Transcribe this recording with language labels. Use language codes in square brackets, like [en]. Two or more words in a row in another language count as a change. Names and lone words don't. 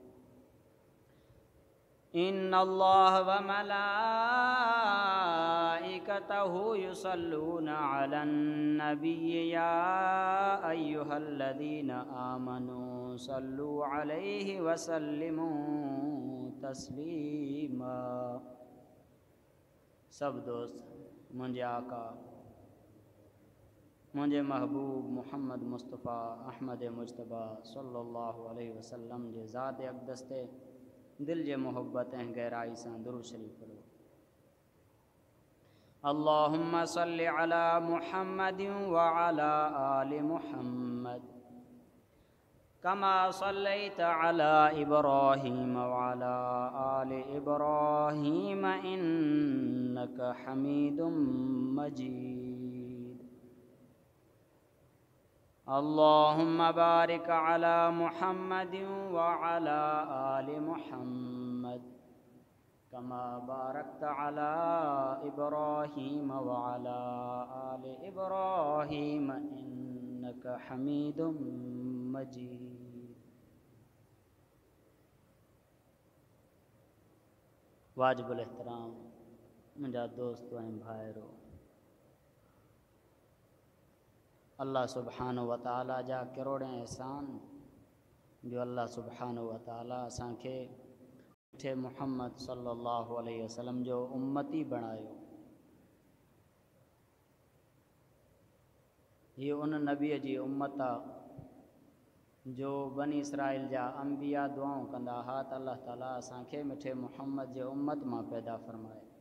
[ar] إن الله وملائكته يصلون على النبي يا أيها الذين آمنوا صلوا عليه وسلموا تسليما. [sd] सब दोस्त मुंहिंजे आका मुंहिंजे महबूब मुहम्मद मुस्तफ़ा अहमद मुजतबा [ar] صلى الله عليه وسلم [sd] जे ज़ात अक़दस ते दिल जे मोहब्बत ऐं गहराई सां दुरूद शरीफ़ पढ़ो। [ar] اللهم صل على محمد وعلى آل محمد كما صليت على إبراهيم وعلى آل إبراهيم إنك حميد مجيد. اللهم بارك على محمد وعلى آل محمد كما باركت على إبراهيم وعلى آل إبراهيم إنك حميد مجيد. [sd] वाजिबुल एहतराम मुंहिंजा दोस्त ऐं भाइरो, अल्लाह [ar] سبحانه وتعالى [sd] जा करोड़ एहसान जो अल्लाह [ar] سبحانه وتعالى [sd] असांखे मिठे मुहम्मद [ar] صلى الله عليه وسلم [sd] जो उम्मती बणायो। हीअ उन नबीअ जी उम्मत आहे जो बनी इसराइल जा अंबिया दुआऊं कंदा हा त अल्लाह ताला असांखे मिठे मुहम्मद जे उम्मत मां पैदा फ़रमाए।